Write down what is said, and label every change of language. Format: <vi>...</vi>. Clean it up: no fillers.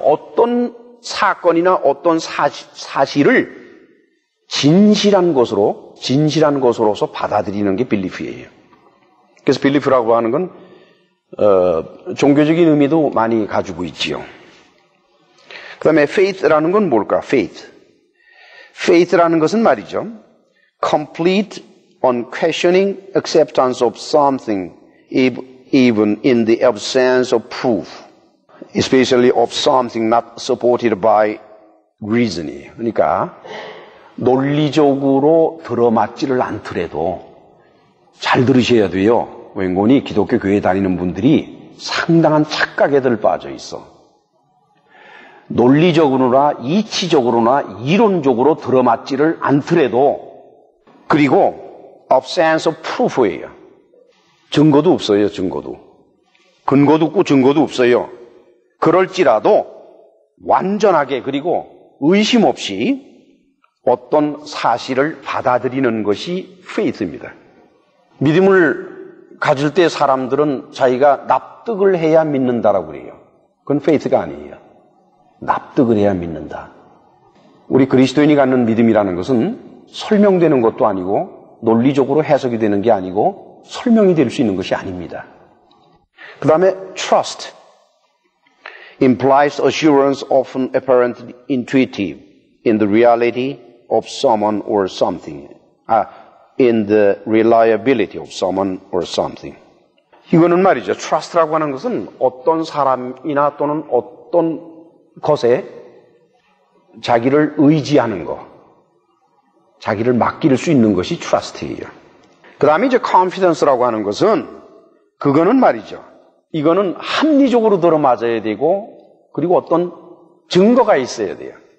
<ko>어떤 사건이나 어떤 사실을 진실한 것으로서 받아들이는 게 belief예요. 그래서 belief라고 하는 건 종교적인 의미도 많이 가지고 있지요. 그 다음에 faith라는 건 뭘까? faith라는 것은 말이죠,</ko> <en>complete, unquestioning acceptance of something even in the absence of proof, especially of something not supported by reasoning.</en> <ko>그러니까 논리적으로 들어맞지를 않더라도 잘 들으셔야 돼요. 웬건이 기독교 교회 다니는 분들이 상당한 착각에들 빠져 있어. 논리적으로나 이치적으로나 이론적으로 들어맞지를 않더라도, 그리고</ko> <en>absence of proof예요.</en> <ko>증거도 없어요. 근거도 없고 증거도 없어요. 그럴지라도 완전하게, 그리고 의심 없이 어떤 사실을 받아들이는 것이 faith입니다. 믿음을 가질 때 사람들은 자기가 납득을 해야 믿는다라고 그래요. 그건 faith가 아니에요. 납득을 해야 믿는다. 우리 그리스도인이 갖는 믿음이라는 것은 설명되는 것도 아니고 논리적으로 해석이 되는 게 아니고 설명이 될 수 있는 것이 아닙니다. 그 다음에</ko> <en>trust implies assurance often apparently intuitive in the reality of someone or something. In the reliability of someone or something.</en> <ko>이거는 말이죠, trust라고 하는 것은 어떤 사람이나 또는 어떤 것에 자기를 의지하는 것, 자기를 맡길 수 있는 것이 trust예요. 그 다음에 이제 confidence라고 하는 것은, 그거는 말이죠, 이거는 합리적으로 들어맞아야 되고, 그리고 어떤 증거가 있어야 돼요.</ko>